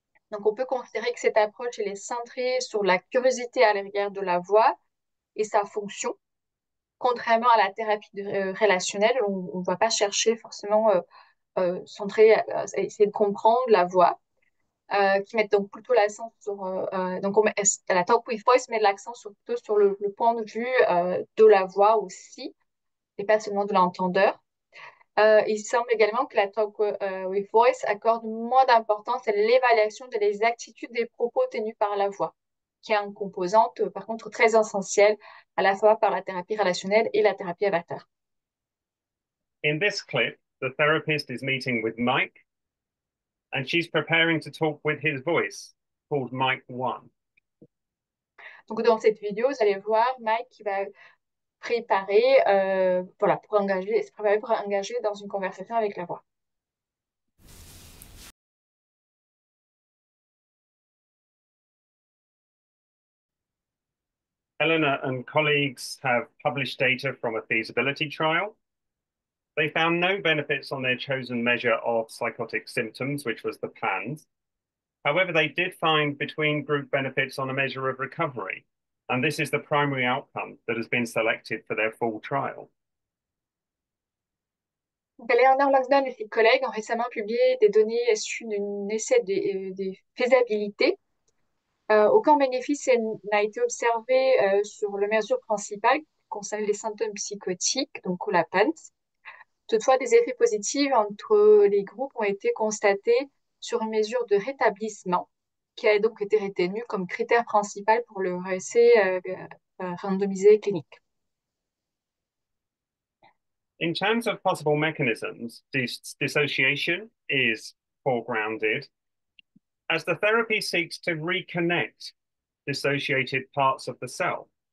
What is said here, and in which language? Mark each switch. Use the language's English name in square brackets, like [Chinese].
[French] Donc, on peut considérer que cette approche, elle est centrée sur la curiosité à l'égard de la voix et sa fonction, contrairement à la thérapie relationnelle, où on ne va pas chercher forcément centré à essayer de comprendre la voix, qui met donc plutôt l'accent sur donc la Talk with Voice met l'accent plutôt sur le point de vue de la voix aussi et pas seulement de l'entendeur. Il semble également que la Talk with Voice accorde moins d'importance à l'évaluation des attitudes des propos tenus par la voix, qui est une composante par contre très essentielle à la fois par la thérapie relationnelle et la thérapie avatar. [English] In this clip, the therapist is meeting with Mike, and she's preparing to talk with his voice, called Mike 1. [French] Donc, dans cette vidéo, vous allez voir Mike qui va préparer, se préparer pour engager dans une conversation avec la voix. [English] Eleanor and colleagues have published data from a feasibility trial. They found no benefits on their chosen measure of psychotic symptoms, which was the PANS. However, they did find between group benefits on a measure of recovery, and this is the primary outcome that has been selected for their full trial. [French] Eleanor Longden et ses collègues ont récemment publié des données issues d'un essai de faisabilité. Aucun bénéfice n'a été observé sur la mesure principale qui concerne les symptômes psychotiques, donc la PANS. Toutefois, des effets positifs entre les groupes ont été constatés sur une mesure de rétablissement qui a donc été retenue comme critère principal pour le essai randomisé clinique. [English] In terms of possible mechanisms, dissociation is foregrounded as the therapy seeks to reconnect dissociated parts of the self.